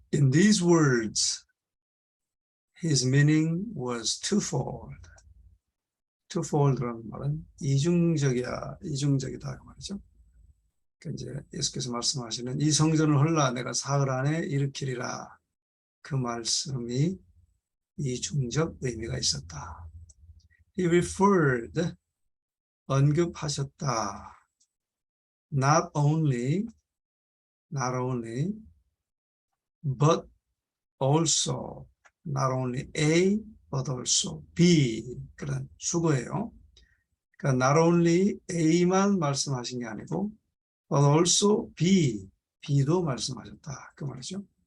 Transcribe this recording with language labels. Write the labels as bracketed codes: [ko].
[en] these words, his meaning was twofold. [ko] twofold라는 말은 이중적이다 그 말이죠. 그러니까 이제 예수께서 말씀하시는 이 성전을 헐라 내가 사흘 안에 일으키리라, 그 말씀이 이중적 의미가 있었다. [en] He referred, [ko] 언급하셨다. [en] Not only, but also, not only A, but also B, [ko] 그런 수거예요. 그러니까 [en] not only A [ko] 만 말씀하신 게 아니고 [en] but also B, [ko] B도 말씀하셨다 그 말이죠.